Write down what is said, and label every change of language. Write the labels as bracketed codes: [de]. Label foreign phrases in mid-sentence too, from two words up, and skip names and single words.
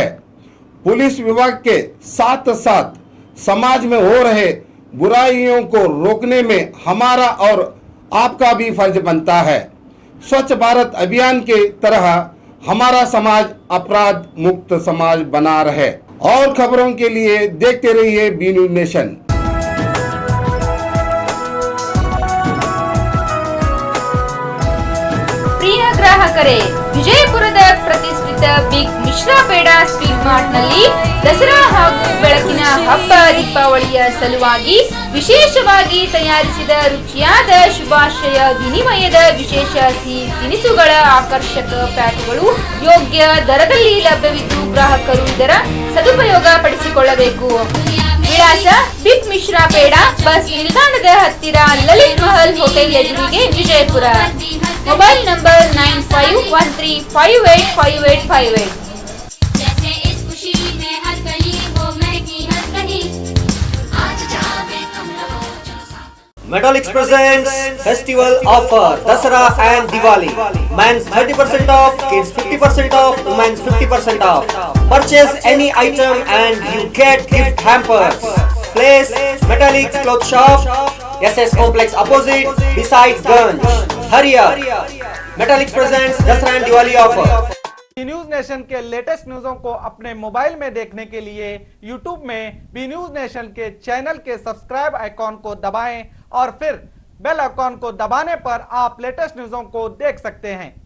[hi] पुलिस विभाग के साथ साथ समाज में हो रहे बुराइयों को रोकने में हमारा और आपका भी फर्ज बनता है। स्वच्छ भारत अभियान के तरह हमारा समाज अपराध मुक्त समाज बना रहे। और खबरों के लिए देखते रहिए बी न्यूज नेशन। [kn] ಪ್ರಿಯ ಗ್ರಾಹಕರೇ, ವಿಜಯಪುರದ ಪ್ರತಿಷ್ಠಿತ ಬಿಗ್ ಮಿಶ್ರಾ ಪೇಡ ಸ್ವೀಟ್ ಮಾರ್ಟ್ ನಲ್ಲಿ ದಸರಾ ಹಾಗೂ ಬೆಳಕಿನ ಹಬ್ಬ ದೀಪಾವಳಿಯ ಸಲುವಾಗಿ ವಿಶೇಷವಾಗಿ ತಯಾರಿಸಿದ ರುಚಿಯಾದ ಶುಭಾಶಯ ವಿನಿಮಯದ ವಿಶೇಷ ಸಿಹಿ ತಿನಿಸುಗಳ ಆಕರ್ಷಕ ಪ್ಯಾಕ್ಗಳು ಯೋಗ್ಯ ದರದಲ್ಲಿ ಲಭ್ಯವಿದ್ದು ಗ್ರಾಹಕರು ಇದರ ಸದುಪಯೋಗ ಪಡಿಸಿಕೊಳ್ಳಬೇಕು। ವಿಳಾಸ ಬಿಗ್ ಮಿಶ್ರಾ ಪೇಡ, ಬಸ್ ನಿಲ್ದಾಣದ ಹತ್ತಿರ ಲಲಿತ್ ಮಹಲ್ ಹೋಟೆಲ್ ಎದುರಿಗೆ, ವಿಜಯಪುರ। [en] mobile number 9513585858। [hi] जैसे इस खुशी में हर कहीं वो महकी हर कहीं आज जावे तुम लोग। [en] Metallics presents festival offer Dasara and Diwali. Men's 30% off, kids 50% off, women's 50% off. Purchase any item and you get gift hampers. Place Metallics Cloth Shop, SS Complex opposite, beside Ganj. Hurry up! Metallics presents Dasara and Diwali offer. [hi] बी न्यूज नेशन के लेटेस्ट न्यूज़ों को अपने मोबाइल में देखने के लिए यूट्यूब में बी न्यूज नेशन के चैनल के [en] subscribe icon [hi] को दबाएं और फिर [en] bell icon [hi] को दबाने पर आप लेटेस्ट न्यूज़ों को देख सकते हैं।